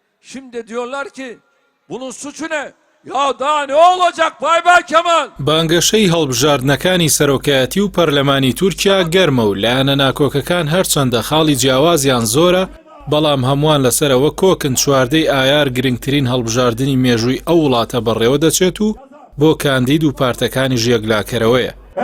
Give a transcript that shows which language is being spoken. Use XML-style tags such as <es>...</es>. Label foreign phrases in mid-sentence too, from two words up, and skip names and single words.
<tr>Şimdi diyorlar ki bunun suçu ne? Ya daha ne olacak Baybek Kemal?</tr> <ckb>بانگەشەی هەڵبژاردنەکانی سەرۆکایەتی و پەرلەمانی تورکیا گەرمە و لایەنە ناکۆکەکان هەرچەندە خاڵی جیاوازیان زۆرە بەڵام هەمووان لەسەرەوە کۆکن چواردەی ئایار گرنگترین هەڵبژاردننی مێژووی ئەو وڵاتە بەڕێوە دەچێت و بۆ کاندید و پارتەکانی ژێگلاکەرەوەیە.</ckb>